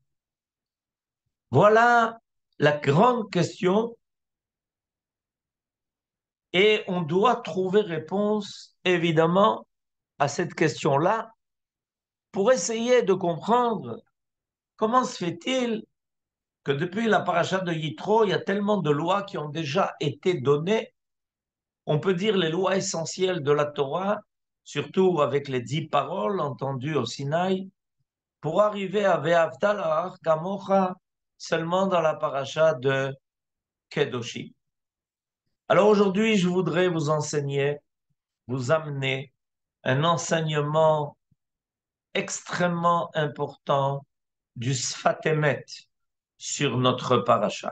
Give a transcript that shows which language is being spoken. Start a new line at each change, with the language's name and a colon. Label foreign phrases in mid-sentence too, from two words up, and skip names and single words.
French: Voilà la grande question et on doit trouver réponse évidemment à cette question-là pour essayer de comprendre comment se fait-il que depuis la paracha de Yitro, il y a tellement de lois qui ont déjà été données. On peut dire les lois essentielles de la Torah, surtout avec les 10 paroles entendues au Sinaï, pour arriver à
Hebrew: ואהבת לרעך כמוך
French: seulement dans la paracha de Kedoshim. Alors aujourd'hui, je voudrais vous enseigner, vous amener un enseignement extrêmement important du Sfat Emet sur notre paracha.